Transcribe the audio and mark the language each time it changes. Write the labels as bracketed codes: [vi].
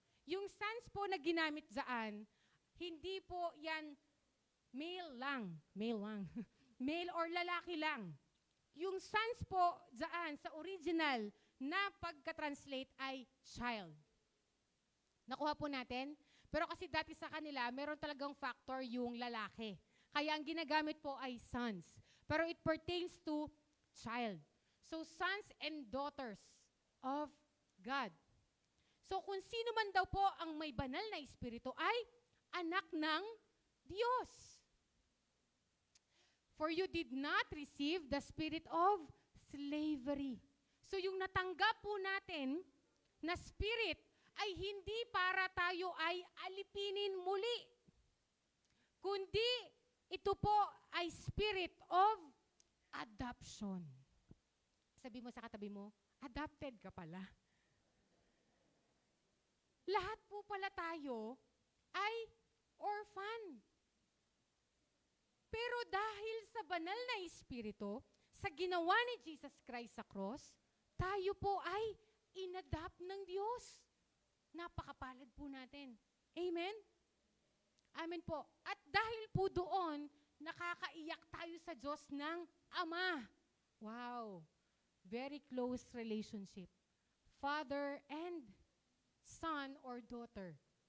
[tl] Yung sons po na ginamit dyan, hindi po yan male lang, male or lalaki lang. Yung sons po dyan sa original na pagka-translate ay child. Nakuha po natin? Pero kasi dati sa kanila, meron talagang factor yung lalaki. Kaya ang ginagamit po ay sons. [en] Pero it pertains to child. So sons and daughters of God. [tl] So kung sino man daw po ang may banal na espiritu ay anak ng Diyos. [en] For you did not receive the spirit of slavery. [tl] So yung natanggap po natin na spirit ay hindi para tayo ay alipinin muli. Kundi ito po ay [en] spirit of adoption. [tl] Sabi mo sa katabi mo, adopted ka pala. Lahat po pala tayo ay orphan. Pero dahil sa banal na espiritu, sa ginawa ni Jesus Christ sa cross, tayo po ay inadopt ng Diyos. Napakapalad po natin. Amen? Amen po. At dahil po doon, nakakaiyak tayo sa Diyos ng Ama. Wow. [en] Very close relationship. Father and son or daughter.